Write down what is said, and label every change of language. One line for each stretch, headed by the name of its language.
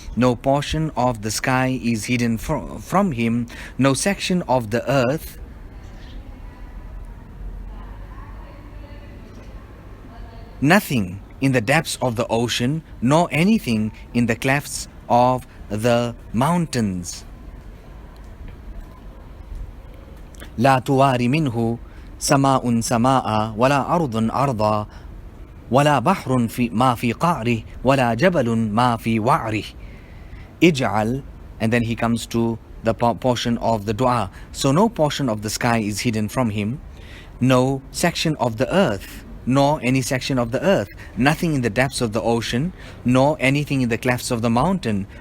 English: No portion of the sky is hidden from him, no section of the earth nothing in the depths of the ocean, nor anything in the clefts of the mountains.
Arabic: لا تواري منه سماء سماء ولا أرض أرضا ولا بحر ما في قعره ولا جبل ما في وعره.
English: اجعل, and then he comes to the portion of the dua. So no portion of the sky is hidden from him, no section of the earth, nor any section of the earth, nothing in the depths of the ocean, nor anything in the clefts of the mountain.